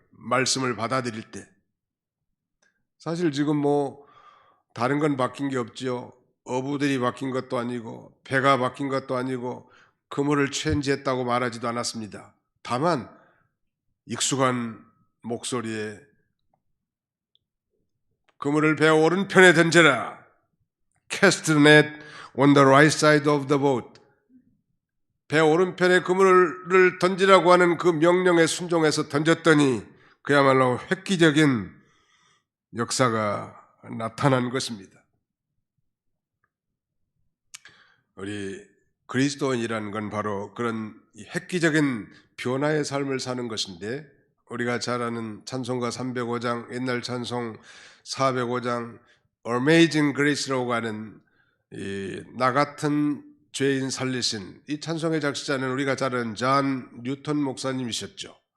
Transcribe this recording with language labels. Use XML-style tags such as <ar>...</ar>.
<ko>말씀을 받아들일 때. 사실 지금 다른 건 바뀐 게 없죠. 어부들이 바뀐 것도 아니고 배가 바뀐 것도 아니고 그물을 체인지했다고 말하지도 않았습니다. 다만 익숙한 목소리에 그물을 배 오른편에 던져라.</ko> <en>Cast the net on the right side of the boat.</en> <ko>배 오른편에 그물을 던지라고 하는 그 명령에 순종해서 던졌더니 그야말로 획기적인 역사가 나타난 것입니다. 우리 그리스도인이라는 건 바로 그런 획기적인 변화의 삶을 사는 것인데, 우리가 잘 아는 찬송가 305장, 옛날 찬송 405장 Amazing Grace라고 하는 나 같은 죄인 살리신 이 찬송의 작시자는 우리가 잘 아는 존 뉴턴 목사님이셨죠.</ko>